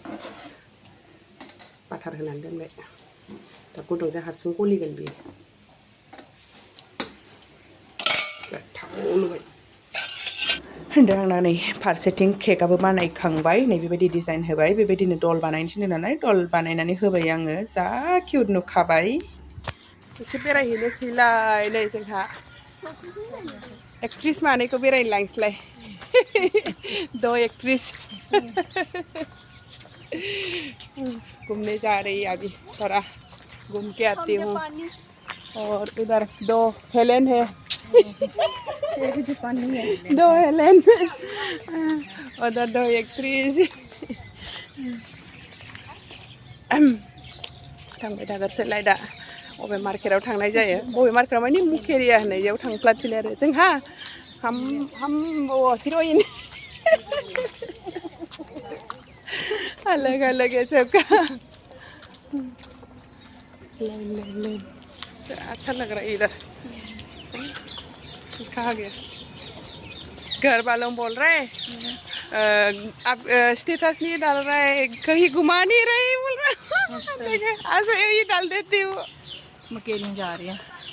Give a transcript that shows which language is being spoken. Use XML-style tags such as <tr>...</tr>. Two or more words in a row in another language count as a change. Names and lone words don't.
<brx>बाटार होनानै दोनबाय दा गुदुंजों हारसिं गलिगोन बेयो गोथाव नुबाय होनदों आंना नै फारसेथिं केकआबो बानायखांबाय नै बेबायदि डिजाइन होबाय बेबायदिनो दल बानायनो थिनदों नालाय दल बानायनानै होबाय आङो जा किउट नुखाबाय एसे बेरायहैनोसैलाय नै जोंहा एक्ट्रिस मानैखौ बेरायनो लांसैलाय</brx> <en>the actress</en> <hi>घूमने जा रही है अभी थोड़ा घूम के आती हूँ और उधर दो हेलेन है दो हेलेन उधर दो</hi> <brx>एक्ट्रिस थांबाय थागारसैलाय दा बबे मार्केटाव थांनाय जायो बबे मार्केटाव माने मुखेरिया होननायाव थांफ्लाथिनो आरो जोंहा हम हिर'इन</brx> <hi>अलग अलग है सबका लाइन अच्छा लग रहा है इधर कहाँ गया घर वालों बोल रहे आप स्टेटस नहीं डाल रहे कहीं घुमा नहीं रहे बोल रहे ऐसे ही डाल देती हूँ मकेरी में जा रही है</hi>